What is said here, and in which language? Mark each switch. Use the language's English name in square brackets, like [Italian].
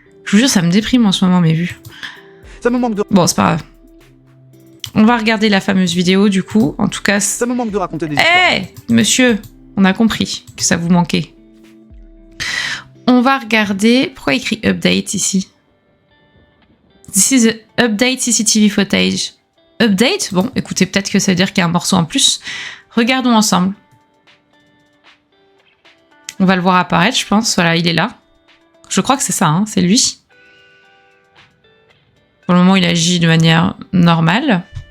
[French] Je vous jure, ça me déprime en ce moment, mes vues. Ça me manque de... Bon, c'est pas grave. On va regarder la fameuse vidéo, du coup. En tout cas... Ça me manque de raconter des histoires. Hé, monsieur, on a compris que ça vous manquait. On va regarder... Pourquoi il écrit update ici? [English] This is the update CCTV footage. [French] Update? Bon, écoutez, peut-être que ça veut dire qu'il y a un morceau en plus. Regardons ensemble. On va le voir apparaître, je pense. Voilà, il est là. Je crois que c'est ça, hein, c'est lui. Pour le moment, il agit de manière normale.